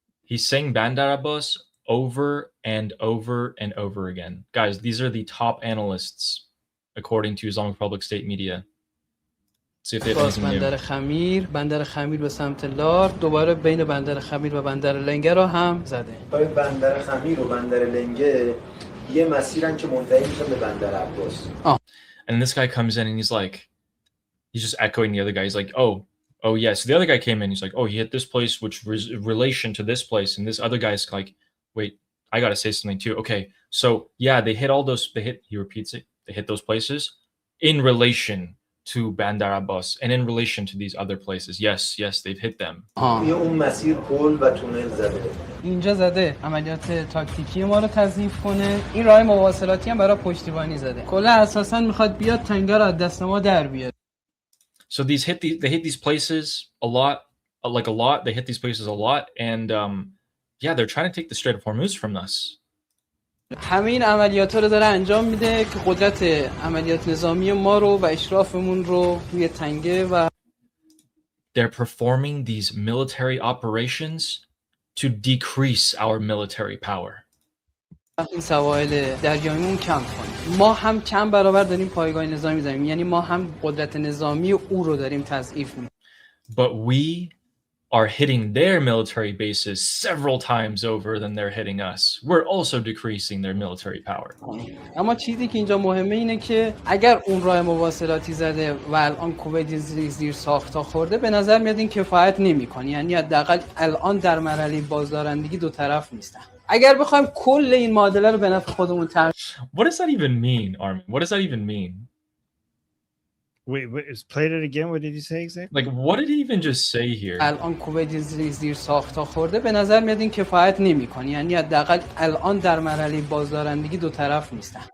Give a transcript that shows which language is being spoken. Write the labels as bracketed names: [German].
[English] He's saying Bandar Abbas over and over and over again. Guys, these are the top analysts according to Islamic Republic state media. See if they have anything new. [Persian] بندر خمیر به سمت لار دوباره بین بندر خمیر و بندر لنگه رو هم زده. بندر خمیر و بندر لنگه یه مسیرن که منتهی میشه به بندر عباس. [English] And this guy comes in and he's just echoing the other guy. He's like, oh yes. So the other guy came in. He's like, oh, he hit this place, which was relation to this place, and this other guy's like, wait, I gotta say something too. Okay, so yeah, they hit all those. He repeats it. They hit those places in relation to Bandar Abbas and in relation to these other places. Yes, they've hit them. [Persian] توی اون مسیر پل و تونل زده. اینجا زده عملیات تاکتیکی ما رو تضعیف کنه. این راه مواصلاتی هم برای پشتیبانی زده. کلا اساسا میخواد بیاد تنگه رو از دست ما در بیاره. [English] So they hit these places a lot, They hit these places a lot, and yeah, they're trying to take the Strait of Hormuz from us. [Persian] همه این عملیات رو داره انجام میده که قدرت عملیات نظامی ما رو و اشرافمون رو روی تنگه و [English] They're performing these military operations to decrease our military power. [Persian] این سواحل دریاییمون کم کنیم. ما هم کم برابر داریم پایگاه نظامی داریم، یعنی ما هم قدرت نظامی او رو داریم تضعیف می‌کنیم. [English] But we are hitting their military bases several times over than they're hitting us. We're also decreasing their military power. [Persian] اما چیزی که اینجا مهمه اینه که اگر اون راه مواصلاتی زده و الان کویت زیر ساخت‌ها خورده، به نظر میاد این کفایت نمی‌کنه. یعنی حداقل الان در مرحله بازدارندگی دو طرف نیستن. اگر بخوایم کل این معادله رو به نفع خودمون [English] What does that even mean, Armin? What does that even mean? Wait, played it again. What did you say exactly? Like, what did he even just say here? [Persian] الان کویت زیر ساخت‌ها خورده، به نظر میاد این کفایت نمی‌کنه. یعنی حداقل الان در مرحله بازدارندگی دو طرف نیستن.